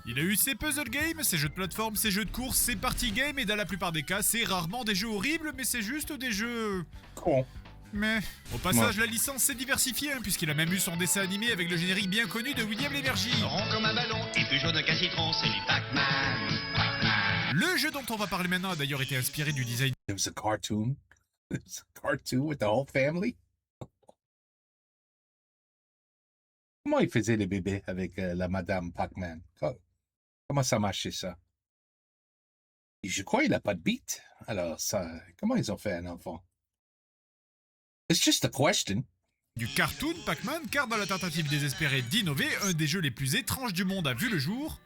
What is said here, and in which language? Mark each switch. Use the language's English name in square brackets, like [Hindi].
[French] Il a eu ses puzzle games, ses jeux de plateforme, ses jeux de course, ses party games, et dans la plupart des cas, c'est rarement des jeux horribles, mais c'est juste des jeux... Con. Mais au passage, la licence s'est diversifiée, hein, puisqu'il a même eu son dessin animé avec le générique bien connu de William Lémergie. Rond comme un ballon et plus jaune qu'un citron, c'est du Pac-Man. Pac-Man. Le jeu dont on va parler maintenant a d'ailleurs été inspiré du design [English] There was a cartoon. There was a cartoon with the whole family. [French] Comment ils faisaient les bébés avec la Madame Pac-Man? Comment ça marchait ça? Et je crois qu'il n'a pas de beat. Alors, ça, comment ils ont fait un enfant? [English] It's just a question. [French] du cartoon Pac-Man, car dans la tentative désespérée d'innover, un des jeux les plus étranges du monde a vu le jour.